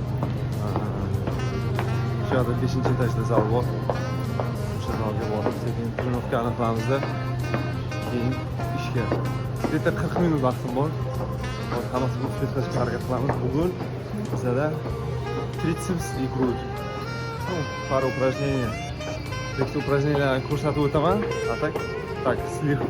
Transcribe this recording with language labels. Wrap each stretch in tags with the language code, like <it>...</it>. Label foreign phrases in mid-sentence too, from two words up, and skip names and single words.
<uz>Shu yerda 5-etajda zal bor. O'sha zalga borib, sekin trenovkani qilamizda. Keyin ishga. Bitta 40 minut vaqtim bor. Hozir hammasini ustiga chiqarishga harakat qilamiz. Bugun bizada triceps</uz> <ru>и грудь. Ну, пару упражнений. Эти упражнения</ru> <uz>ko'rsatib o'taman.</uz> <ru>А так, слегка.</ru>